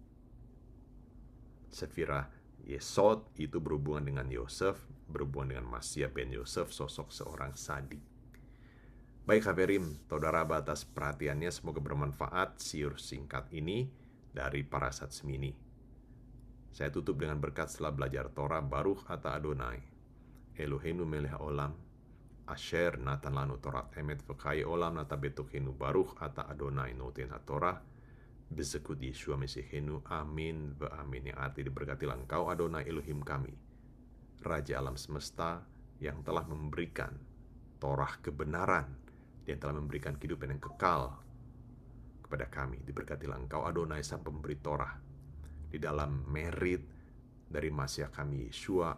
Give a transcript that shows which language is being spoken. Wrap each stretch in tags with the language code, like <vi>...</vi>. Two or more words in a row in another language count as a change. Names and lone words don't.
<id>Sefirah Yesod itu berhubungan dengan Yosef, berhubungan dengan Masiah ben Yosef, sosok seorang sadik. Baik Haverim, saudara atas perhatiannya, semoga bermanfaat siur singkat ini dari Parasat Shemini. Saya tutup dengan berkat setelah belajar Torah.</id> <he>ברוך אתה אדני אלהינו מלך העולם אשר נתן לנו תורת אמת וחיי עולם נטע בתוכנו. ברוך אתה אדני נותן התורה בזכות ישוע משיחנו. אמן ואמן.</he> <id>Yang arti diberkatilah engkau Adonai Elohim kami, Raja alam semesta, yang telah memberikan Torah kebenaran, yang telah memberikan kehidupan yang kekal kepada kami. Diberkatilah engkau Adonai sang pemberi Torah, di dalam merit dari Masiah kami Yeshua.</id>